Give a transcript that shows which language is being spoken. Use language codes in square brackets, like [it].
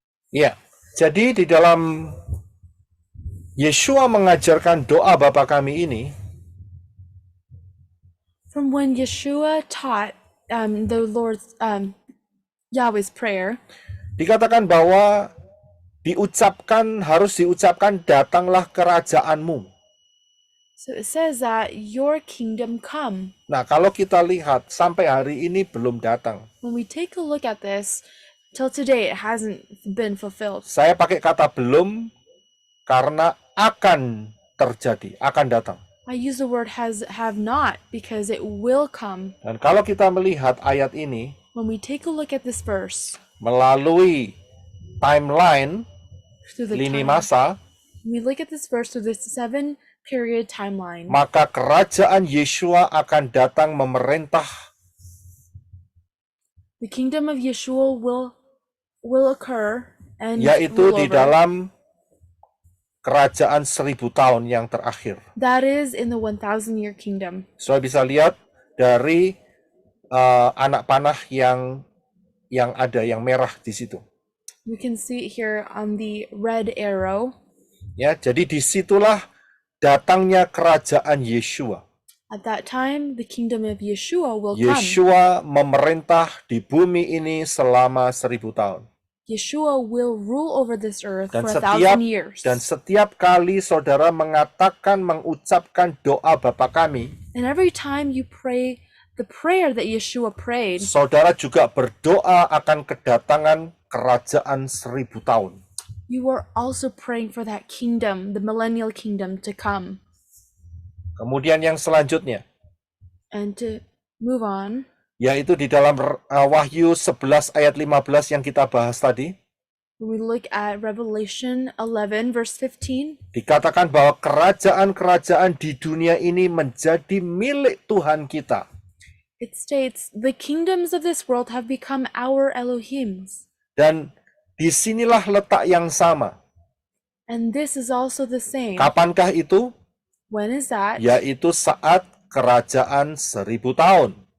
[id] Ya, jadi di dalam Yeshua mengajarkan doa Bapa kami ini, [en] From when Yeshua taught the Lord's Yahweh's prayer, [id] dikatakan bahwa harus diucapkan datanglah kerajaanmu. [en] so it says that your kingdom come. [id] Nah, kalau kita lihat sampai hari ini belum datang. [en] When we take a look at this, till today it hasn't been fulfilled. [id] Saya pakai kata belum karena akan terjadi, akan datang. [en] I use the word have not because it will come. [id] Dan kalau kita melihat ayat ini [en] When we take a look at this verse [id] melalui timeline, [en] through the [id] lini [en] time, [id] masa, [en] We look at this verse with this 7-period timeline. [id] maka kerajaan Yeshua akan datang memerintah [en] The kingdom of Yeshua will occur and [id] yaitu [en] rule [id] di dalam kerajaan 1000 tahun yang terakhir. [en] That is in the 1,000-year kingdom. [id] Saudara bisa lihat dari anak panah yang ada yang merah di situ. [en] We can see it here on the red arrow. [id] Ya, jadi disitulah datangnya kerajaan Yeshua. [en] At that time, the kingdom of Yeshua will come. [id] Yeshua memerintah di bumi ini selama 1000 tahun. [en] Yeshua will rule over this earth [id] Dan [en] for 1,000 years. [id] setiap kali saudara mengucapkan doa Bapa kami, [en] And every time you pray the prayer that Yeshua prayed, [id] saudara juga berdoa akan kedatangan kerajaan 1000 tahun. [en] you are also praying for that kingdom, the millennial kingdom to come. [id] Kemudian yang selanjutnya, [en] And to move on, [id] yaitu di dalam Wahyu 11 ayat 15 yang kita bahas tadi, [en] when we look at Revelation 11, verse 15, [id] dikatakan bahwa kerajaan-kerajaan di dunia ini menjadi milik Tuhan kita. [en] it states, the kingdoms of this world have become our Elohims. [id] Dan disinilah letak yang sama. [en] And this is also the same. [id] Kapankah itu? [en] When is that? [id] Yaitu saat kerajaan 1000 tahun.